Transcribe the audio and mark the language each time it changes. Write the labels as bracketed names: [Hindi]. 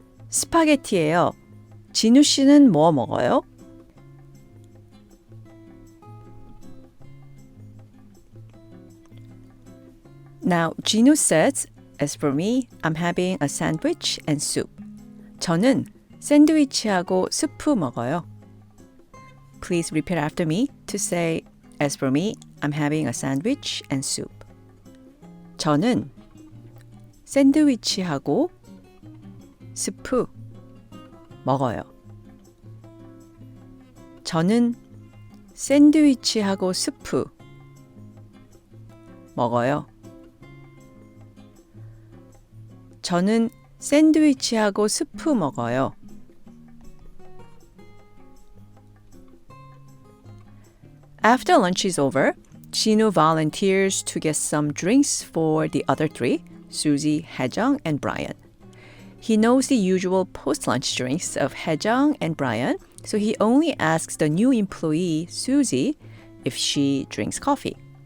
[Korean] 스파게티예요. 진우 씨는 뭐 먹어요? [English] Now, 진우 says, as for me, I'm having a sandwich and soup. [Korean] 저는 샌드위치하고 스프 먹어요. [English] Please repeat after me to say, as for me, I'm having a sandwich and soup. [Korean] 저는 샌드위치하고 스프 먹어요. 저는 샌드위치하고 스프 먹어요. 저는 샌드위치하고 스프 먹어요. [English] After lunch is over, Chinu volunteers to get some drinks for the other 3, Susie, Haejung, and Brian. He knows the usual post-lunch drinks of Haejung and Brian, so he only asks the new employee, Susie, if she drinks coffee.